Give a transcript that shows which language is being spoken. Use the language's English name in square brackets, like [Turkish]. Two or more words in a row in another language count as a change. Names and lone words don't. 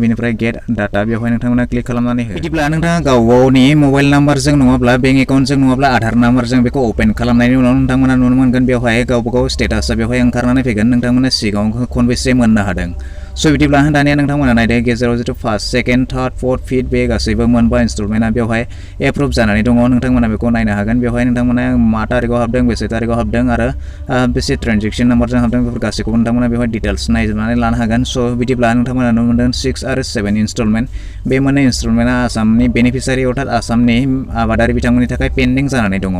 [Bodo] बेनिफ्राय गेट डाटा बेवहाय नोंथांमोना क्लिक खालामनानै हो। बिदिब्ला नोंथाङा गावनि [English] mobile number [Bodo] नङाब्ला [English] bank account [Bodo] नङाब्ला आधार नाम्बारजों बेखौ अपेन खालामनायनि उनाव नोंथांमोना नुनो मोनगोन बेवहाय गावबागाव स्टेटासा बेवहाय ओंखारनानै फैगोन। नोंथांमोना सिगाङाव खनबेसे मोननो हादों। स' बिदिब्ला दानिया नोंथांमोना नायदो गेजेराव जितु 1st, 2nd, 3rd, 4th, 5th बे गासैबो मोनबा इनस्टलमेन्टआ बेवहाय एप्रुभ जानानै दङ। नोंथांमोना बेखौ नायनो हागोन। बेवहाय नोंथांमोना मा तारिखआव हाबदों बेसे तारिखआव हाबदों आरो बेसे [English] transaction number [Bodo] हाबदों बेफोर गासैखौबो नोंथांमोना बेवहाय डिटेल्स नायजोबनानै लानो हागोन। स' बिदिब्ला नोंथांमोना नुनो मोनदों 6 आरो 7 इनस्टलमेन्ट बे मोननै इनस्टलमेन्टआ आसामनि बेनिफिशियारि अर्थात आसामनि आबादारि बिथांमोननि थाखाय पेन्डिं जानानै दङ।